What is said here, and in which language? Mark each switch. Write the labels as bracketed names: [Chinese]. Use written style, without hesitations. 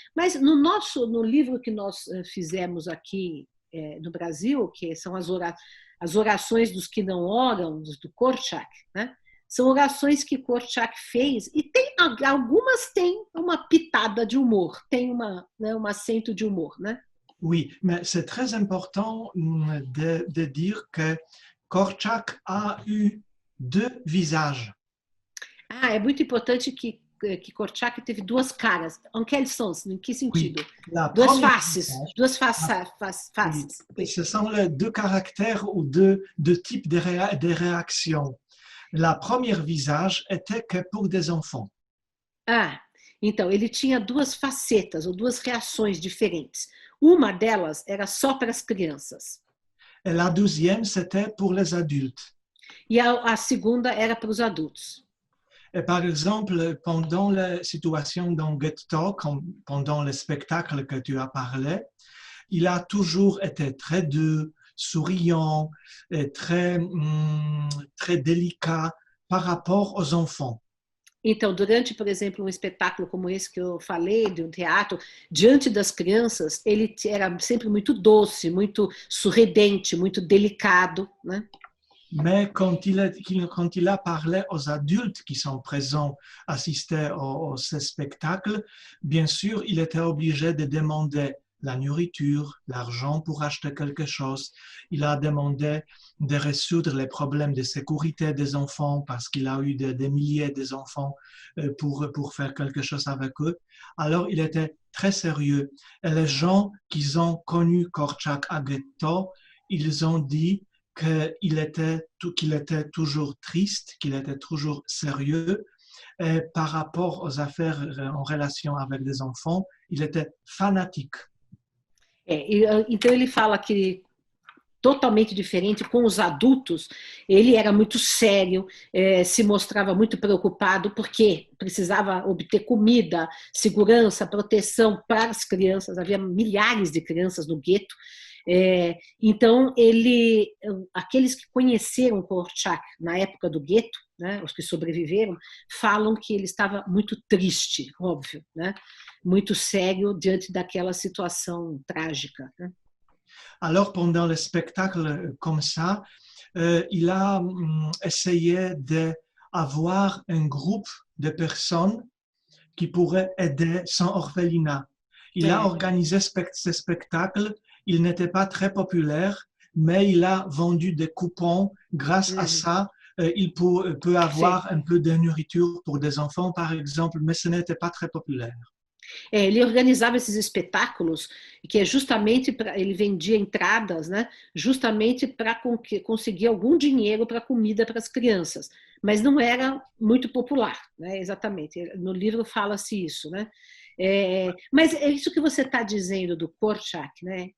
[Portuguese] Mas no livro que nós fizemos aqui no Brasil, que são as orações dos que não oram, do Korczak, né? São orações que Korczak fez, e algumas têm uma pitada de humor, tem um acento de humor, né? [French] Oui, mais c'est très important de dire que Korczak a eu deux visages. [Portuguese] É muito importante que Korczak teve duas caras. [French] En quel sens? [Portuguese] Em que sentido? [French] Oui, [Portuguese] duas faces. Duas faces. [French] Oui. Ce sont les deux caractères ou deux types de réactions. La première visage était que pour des enfants. [Portuguese] Então, ele tinha duas facetas ou duas reações diferentes. Uma delas era só para as crianças. [French] Et la deuxième, c'était pour les adultes. [Portuguese] E a segunda era para os adultos. [French] Et par exemple, pendant les situations dans Ghetto, comme pendant le spectacle que tu as parlé, il a toujours été très doux, souriant, et très délicat par rapport aux enfants. [Portuguese] Então, durante, por exemplo, um espetáculo como esse que eu falei, de um teatro, diante das crianças, ele era sempre muito doce, muito sorridente, muito delicado, né? [French] Mais quand il a parlé aux adultes qui sont présents, assister à ce spectacle, bien sûr, il était obligé de demander la nourriture, l'argent pour acheter quelque chose. Il a demandé de résoudre les problèmes de sécurité des enfants parce qu'il a eu des milliers d'enfants pour faire quelque chose avec eux. Alors, il était très sérieux. Et les gens qui ont connu Korczak à ghetto, ils ont dit qu'il était toujours triste, qu'il était toujours sérieux. Et par rapport aux affaires en relation avec les enfants, il était fanatique. [Portuguese] Então ele fala que totalmente diferente com os adultos, ele era muito sério, se mostrava muito preocupado porque precisava obter comida, segurança, proteção para as crianças. Havia milhares de crianças no gueto. Então aqueles que conheceram Korczak na época do gueto, né, os que sobreviveram, falam que ele estava muito triste, óbvio, né, muito sério diante daquela situação trágica, né. [French] Alors, pendant le spectacle comme ça, il a essayé d'avoir un groupe de personnes qui pourraient aider son orphelinat. Il a organisé ce spectacle. Il n'était pas très populaire, mais il a vendu des coupons. Grâce à ça, il peut avoir un peu de nourriture pour des enfants, par exemple, mais ce n'était pas très populaire. [Portuguese] Ele organizava esses espetáculos, que é justamente para ele vendia entradas, né, justamente para conseguir algum dinheiro para comida para as crianças, mas não era muito popular, né, exatamente. No livro fala-se isso, né? Mas é isso que você está dizendo do Korczak, né?